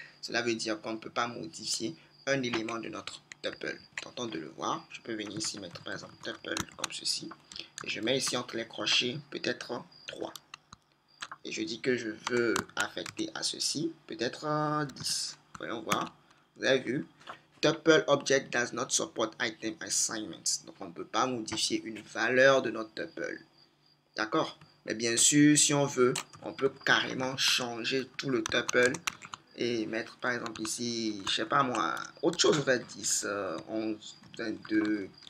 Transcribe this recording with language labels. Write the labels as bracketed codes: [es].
[fr] Cela veut dire qu'on ne peut pas modifier un élément de notre tuple. Tentons de le voir. Je peux venir ici mettre par exemple tuple comme ceci. Et je mets ici entre les crochets peut-être 3. Et je dis que je veux affecter à ceci peut-être 10. Voyons voir. Vous avez vu? [en] Tuple object does not support item assignments. [fr] Donc, on ne peut pas modifier une valeur de notre tuple. D'accord? Mais bien sûr, si on veut, on peut carrément changer tout le tuple et mettre par exemple ici, je sais pas moi, autre chose, on va 10, 11, 22.